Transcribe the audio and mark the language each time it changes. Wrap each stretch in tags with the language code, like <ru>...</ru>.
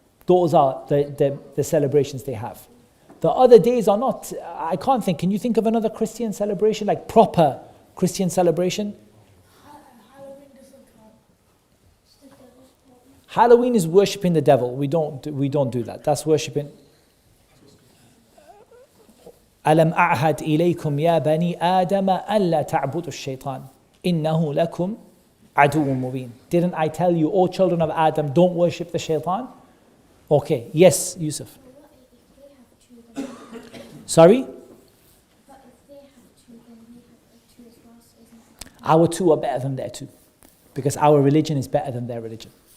<en>Those are the celebrations they have. The other days are not, I can't think, can you think of another Christian celebration, like proper Christian celebration? Halloween doesn't count. It's the devil's party. Halloween is worshipping the devil. We don't do that. That's worshipping.</en> <ar>ألم أعهد إليكم يا بني آدم ألا تعبدوا الشيطان إنه لكم عدو مبين.</ar> <en>Didn't I tell you, O children of Adam, don't worship the shaitan? Okay, yes, Yusuf. What if they have two, then Sorry? but if they have two, then we have two as well, so isn't it Our two are better than their two. Because our religion is better than their religion.</en>